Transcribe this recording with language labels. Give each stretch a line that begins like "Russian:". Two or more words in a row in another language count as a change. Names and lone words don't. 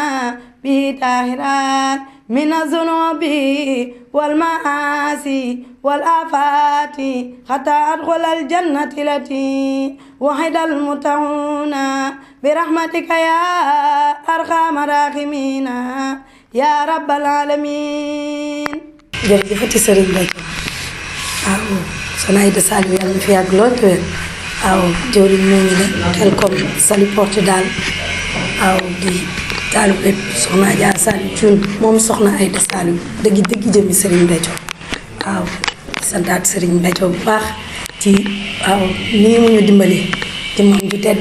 Arabic: بطاهرات من الذنوب والمعاصي والآفات حتى أدخل الجنة التي وحد المتقون برحمتك يا أرحم الراحمين يا رب العالمين.
Wolof: jërëjëfati Serigne Béthio waaw Soxna Aïda Saliou yàlla na fi yàgg lool te wér waaw jëwriñ moo ngi ne Khelcom Saly Portudal waaw di taalu bépp Soxna Adja Saliou Thioune moom Soxna Aïda Saliou dëgg jëmmi Serigne Béthio waaw santaat Serigne Béthio bu baax ci waaw nii mu ñu dimbali ci moom ju tedd